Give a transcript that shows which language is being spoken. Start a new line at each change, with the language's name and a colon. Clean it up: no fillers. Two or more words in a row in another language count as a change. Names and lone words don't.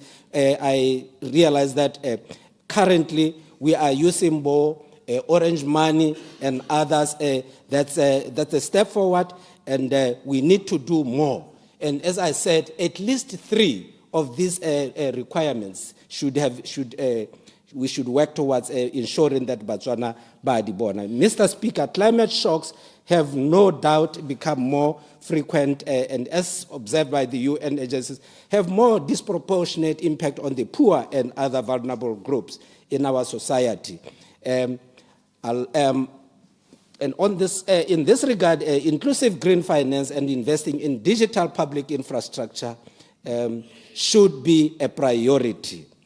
English: I realize that currently we are using more Orange Money and others. That's a step forward, and we need to do more. And as I said, at least 3 of these requirements we should work towards ensuring that Botswana
Tswana: ba di bona.
English: Mr. Speaker, climate shocks have no doubt become more frequent and, as observed by the UN agencies, have more disproportionate impact on the poor and other vulnerable groups in our society. And on this, in this regard, inclusive green finance and investing in digital public infrastructure should be a priority.